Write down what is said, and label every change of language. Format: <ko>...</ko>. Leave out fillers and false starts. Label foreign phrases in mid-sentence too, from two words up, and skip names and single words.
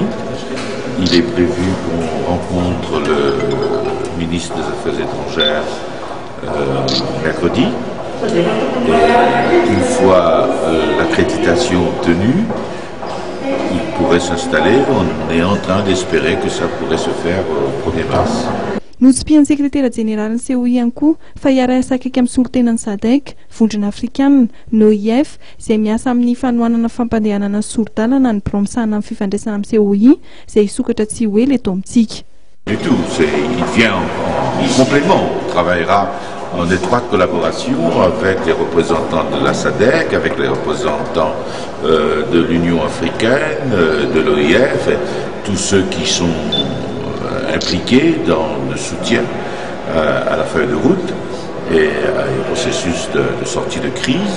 <fr>Il est prévu qu'on rencontre le ministre des Affaires étrangères mercredi. Et une fois l'accréditation obtenue, il pourrait s'installer. On est en train d'espérer que ça pourrait se faire au 1er mars.</fr> <mg>Notsipihan'ny sekretariat jeneralin'ny COI ihany koa fa hiara-iasa akaiky amin'ny solotenan'ny SADC, vondrona afrikanina, NOIF, izay miasa amin'ny fanohanana fampandehanana solo-dalana ny birao misahana amin'ny fifandraisana amin'ny COI, izay hisokatra tsy hoe leto amintsika.</mg> <fr>Du tout, il vient en complément. On travaillera en étroite collaboration avec les représentants de la SADC, avec les représentants de l'Union africaine, de l'OIF, tous ceux qui sont impliqués dans le soutien à la feuille de route et au processus de sortie de crise.</fr>